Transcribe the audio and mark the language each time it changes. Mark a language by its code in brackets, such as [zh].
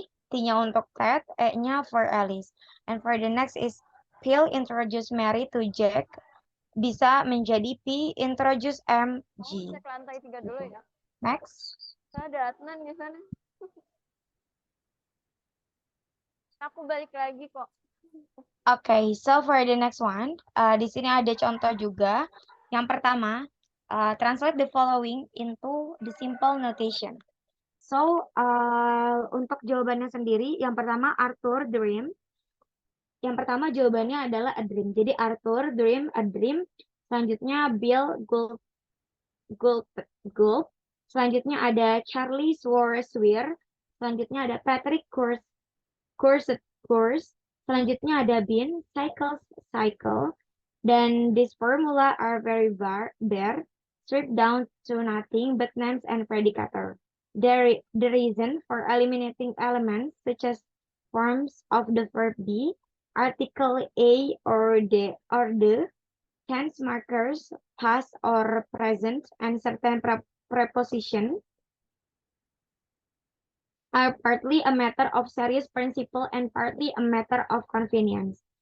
[id] T-nya untuk Ted, E-nya for Alice. [en] And for the next is Phil introduce Mary to Jack. [id] Bisa menjadi P introduce MG. Cek lantai 3 dulu ya. [en] Next. [id] Ada Adnan di sana. Aku balik lagi kok. [en] Okay, so for the next one, [id] di sini ada contoh juga. Yang pertama, [en] translate the following into the simple notation. [id] So, untuk jawabannya sendiri, yang pertama Arthur dream. Yang pertama jawabannya adalah a dream. Jadi Arthur dream a dream. Selanjutnya Bill gulp. Selanjutnya ada Charlie swore swear. Selanjutnya ada Patrick course. Selanjutnya ada Bean cycle. [en] Dan this formula are very bare, stripped down to nothing but nouns and predicator. The reason for eliminating elements such as forms of the verb be, article a or the, tense markers, past or present, and certain preposition are partly a matter of serious principle and partly a matter of convenience.